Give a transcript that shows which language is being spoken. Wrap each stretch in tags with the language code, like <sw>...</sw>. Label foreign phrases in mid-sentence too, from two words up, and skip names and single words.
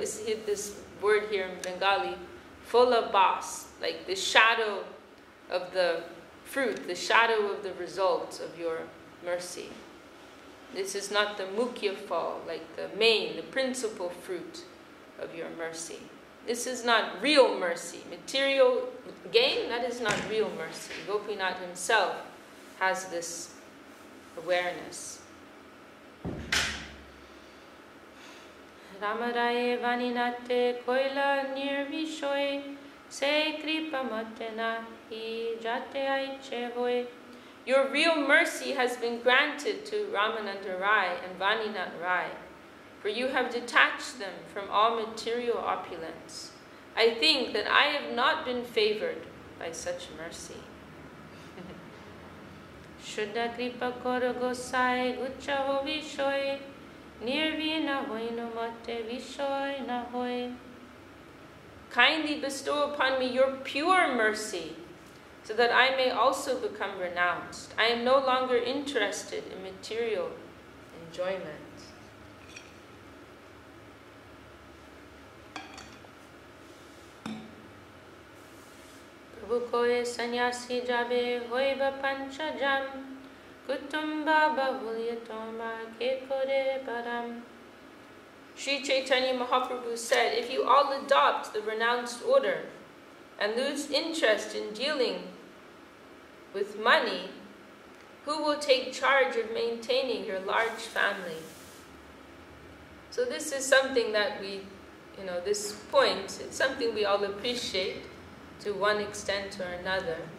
<en>This word here in Bengali,</en> <bn>ফলা ভাস,</bn> <en>like the shadow of the fruit, the shadow of the result of your mercy. This is not the mukhya fall, like the main, the principal fruit of your mercy. This is not real mercy. Material gain, that is not real mercy. Gopinath himself has this awareness.</en> <bn>রামরায়ে বাণীনাথে কৈলা নির্বিষয় সে কৃপা মোতে নাহি যাতে ঐছে হয়.</bn> <en>Your real mercy has been granted to Ramananda Rai and Vaninath Rai, for you have detached them from all material opulence. I think that I have not been favored by such mercy.</en> <bn>শুদ্ধ কৃপা কর গোসাঞি ঘুচাহ বিষয়, নির্বিণ্ণ হইনু মোতে বিষয় না হয়.</bn> <en>Kindly bestow upon me your pure mercy, so that I may also become renounced. I am no longer interested in material enjoyment.</en> <bn>প্রভু কহে সন্ন্যাসী যবে হইবা পঞ্চ জন, কুটুম্ব বাহুল্য তোমা কে করে পরম.</bn> <en>Sri Chaitanya Mahaprabhu said, if you all adopt the renounced order and lose interest in dealing with money, who will take charge of maintaining your large family? So this is something that we, this point, it's something we all appreciate to one extent or another.</en>